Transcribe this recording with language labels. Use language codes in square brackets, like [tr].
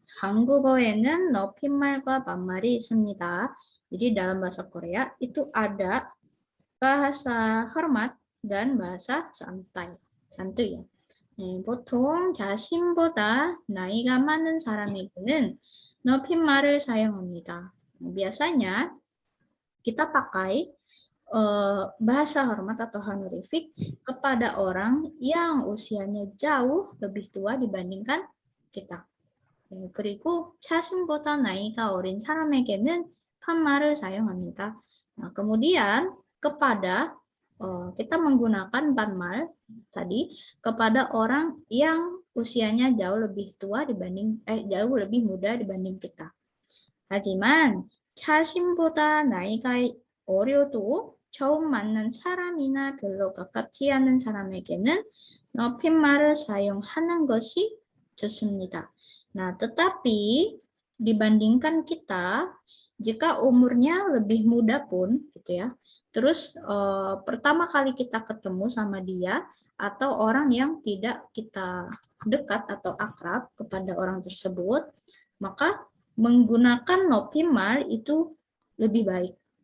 [ko] 한국어에는 높임말과 반말이 있습니다. [id] Jadi dalam bahasa Korea itu ada bahasa hormat dan bahasa santai. santuy ya. [ko] 보통 자신보다 나이가 많은 사람에게는 높임말을 사용합니다. [id] Biasanya kita pakai bahasa hormat atau honorific kepada orang yang usianya jauh lebih tua dibandingkan kita. [ko] 그리고 자신보다 나이가 어린 사람에게는 반말을 사용합니다. [id] Nah, kemudian kepada kita menggunakan 반말 tadi kepada orang yang usianya jauh lebih tua jauh lebih muda dibanding kita. [ko] 하지만 자신보다 나이가 어려도 처음 만난 사람이나 별로 가깝지 않은 사람에게는 높임말을 사용하는 것이 좋습니다. [id] Nah, tetapi dibandingkan kita, jika umurnya lebih muda pun, gitu ya, terus pertama kali kita ketemu sama dia, atau orang yang tidak kita dekat atau akrab kepada orang tersebut, maka menggunakan 높임말 itu lebih baik.